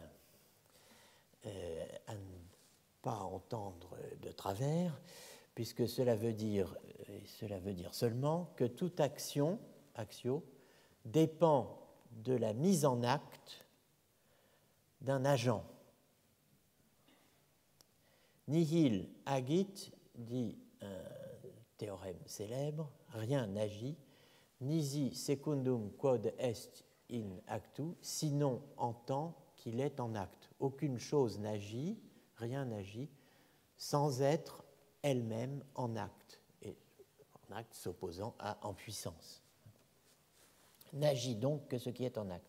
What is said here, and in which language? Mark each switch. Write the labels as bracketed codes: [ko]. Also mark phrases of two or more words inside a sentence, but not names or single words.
[fr] À ne pas entendre de travers, puisque cela veut dire seulement que toute action, actio, dépend de la mise en acte d'un agent. [la] Nihil agit, [fr] dit un théorème célèbre, rien n'agit, [la] nisi secundum quod est in actu, [fr] sinon en tant qu'il est en acte. Aucune chose n'agit, rien n'agit, sans être elle-même en acte, et en acte s'opposant à en puissance. N'agit donc que ce qui est en acte.